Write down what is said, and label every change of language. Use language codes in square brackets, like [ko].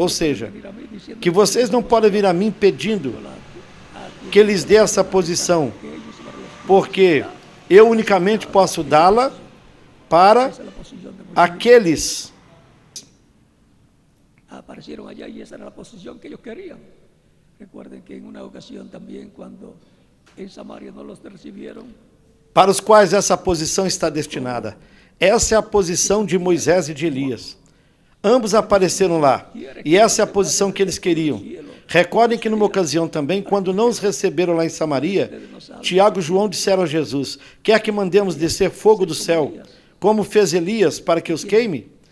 [pt] Ou seja, que vocês não podem vir a mim pedindo que lhes dê essa posição, porque eu unicamente posso dá-la para aqueles. [es] Aparecieron allá y esa era la posición que ellos querían. Recuerden que en una ocasión también cuando en Samaria no los recibieron, [pt] para os quais essa posição está destinada. Essa é a posição de Moisés e de Elias. Ambos apareceram lá, e essa é a posição que eles queriam. Recordem que numa ocasião também, quando não os receberam lá em Samaria, Tiago e João disseram a Jesus: quer que mandemos descer fogo do céu, como fez Elias, para que os queime?